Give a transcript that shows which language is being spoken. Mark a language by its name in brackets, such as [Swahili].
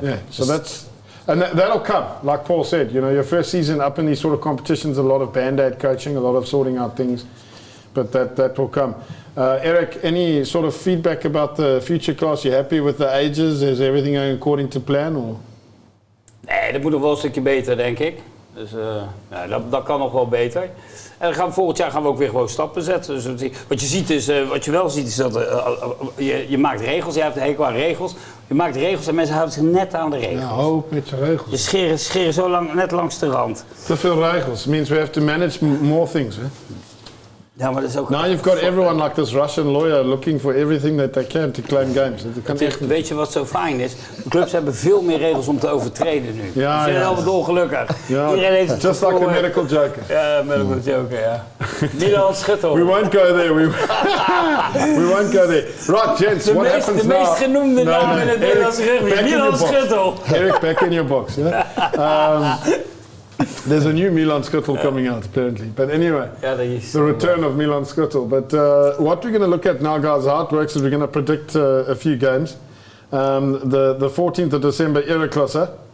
[English] yeah, so that's, and that'll come, like Paul said, you know, your first season up in these sort of competitions, a lot of band-aid coaching, a lot of sorting out things, but that will come. Eric, any sort of feedback about the future class? You happy with the ages? Is everything going according to plan? Or? [Dutch] Nee, dat moet nog wel een stukje beter, denk ik. Dus dat kan nog wel beter. En volgend jaar gaan we ook weer gewoon stappen zetten. Dus wat je wel ziet is dat je maakt regels. Je hebt een hekel aan regels. Je maakt regels en mensen houden zich net aan de regels. Ja, hoop met zijn regels. Je scheren zo lang net langs de rand. Te veel regels. [English] Means we have to manage more things, hè? [Dutch] Ja, maar dat is ook... [English] Now you've got everyone like this Russian lawyer looking for everything that they can to claim games. [Dutch] Weet je wat zo fijn is? De clubs hebben veel meer regels om te overtreden nu. Ja, ze zijn allemaal dolgelukkig. Ja, iedereen heeft het [English] just like a medical joker. [Dutch] Ja, medical joker, ja. Milan Schuttel. [English] We won't go there. We won't go there. Right, gents, what happens now? [Dutch] De meest genoemde naam in het Nederlandse rugby. Milan Schuttel. [English] Eric, back in your box. Yeah? There's a new Milan Schuttel coming out, apparently. But anyway, the return of Milan Schuttel. But what we're going to look at now, guys, how it works is we're going to predict a few games. The 14th of December, Ereklasse.